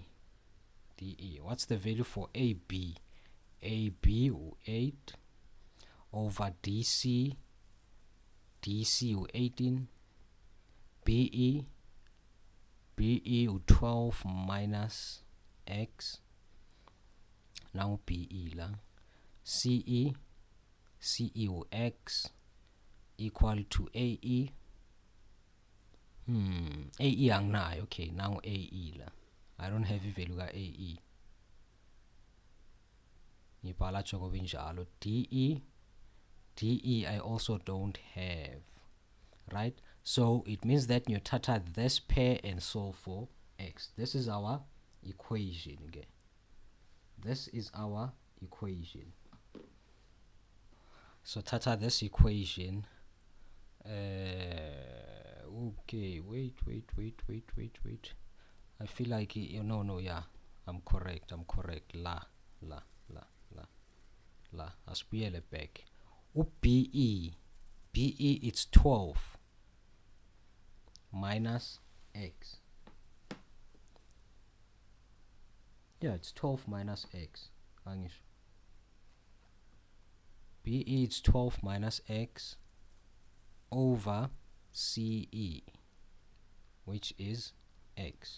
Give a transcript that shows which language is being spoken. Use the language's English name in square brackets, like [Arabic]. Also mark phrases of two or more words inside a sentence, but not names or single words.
[English] What's the value for AB? AB 8 over DC 18, BE 12 minus x. Now BE la. CE x equal to AE. AE ang na. Okay, now AE la. I don't have a value ka AE. [Zulu] Ngibhala choko binjalo. [English] DE I also don't have, right? So it means that you tata this pair and solve for x. This is our equation again. This is our equation. So tata this equation. Okay, wait. I feel like no, yeah, I'm correct. [Zulu] La. Asibuyele back. [English] BE it's 12 minus x. Yeah, it's 12 minus x. BE it's 12 minus x over CE, which is x.